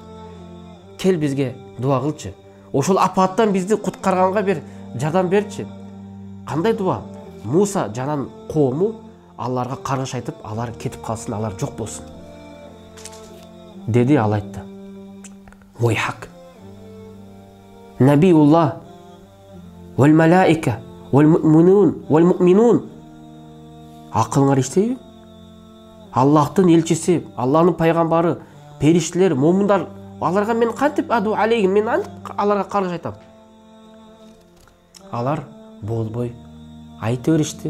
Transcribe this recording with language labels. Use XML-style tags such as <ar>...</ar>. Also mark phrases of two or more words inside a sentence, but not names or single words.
<ky>Кел бизге дуа кылчы. Ошол апаттан бизди куткарганга бир жардам берчи." Кандай дуа? Муса жанан коому аларга каргыш айтып, алар кетип калсын, алар жок болсун деди. Ал айтты: "Ой хак.</ky> <ar>نبي الله والملائكة والمؤمنون.</ar> <ky>Акылыңар иштейби? Аллахтын элчиси, Аллахтын пайгамбары, периштелер, момундар, аларга мен кантип</ky> <ar>أدعو عليهم,</ar> <ky>мен аларга каргыш айтам?" Алар болбой айта беришти.</ky>